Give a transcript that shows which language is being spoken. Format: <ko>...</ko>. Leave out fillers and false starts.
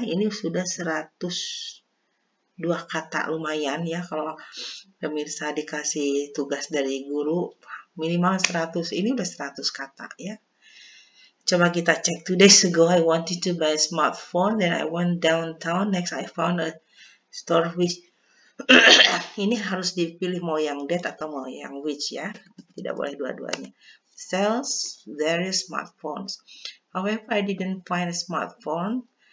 <id>Ini sudah 102 kata, lumayan ya kalau pemirsa dikasih tugas dari guru minimal 100. Ini udah 100 kata ya. Coba kita cek.</id> <en>2 days ago I wanted to buy a smartphone, then I went downtown. Next I found a store which</en> <id>ini harus dipilih mau yang that atau mau yang which ya. Tidak boleh dua-duanya.</id> <en>Sells various smartphones. However, I didn't find a smartphone.</en>